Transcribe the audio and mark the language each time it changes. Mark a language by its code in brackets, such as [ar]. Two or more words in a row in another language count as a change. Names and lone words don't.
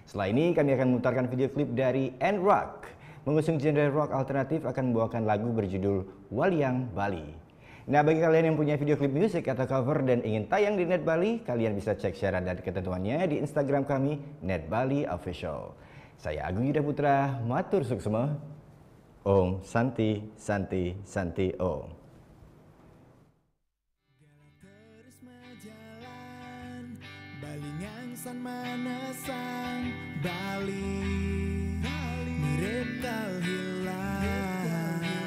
[id] Setelah ini kami akan memutarkan video klip dari N-Rock. Mengusung genre rock alternatif akan membawakan lagu berjudul Waliang Bali. Nah, bagi kalian yang punya video klip musik atau cover dan ingin tayang di Net Bali, kalian bisa cek syarat dan ketentuannya di Instagram kami, Net Bali Official. Saya Agung Yuda Putra, [ban] matur suksema. Om Santi Santi Santi Om. Terus menjalan, Balingan san manasang Bali, mirip kal hilang.